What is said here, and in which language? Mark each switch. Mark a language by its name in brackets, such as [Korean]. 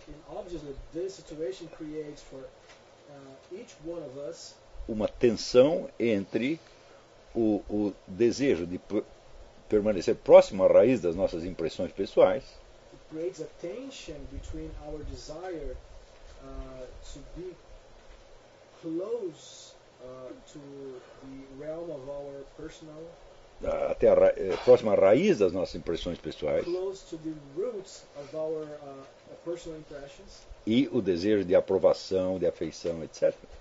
[English] Obviously, this situation creates for each one of us [Portuguese] uma tensão entre o desejo de permanecer próximo à raiz das nossas impressões pessoais. [English] It creates a tension between our desire to be close to the realm of our personal, [Portuguese] até a próxima raiz das nossas impressões pessoais, [English] close to the roots of our personal impressions, [Portuguese] e o desejo de aprovação, de afeição, etc.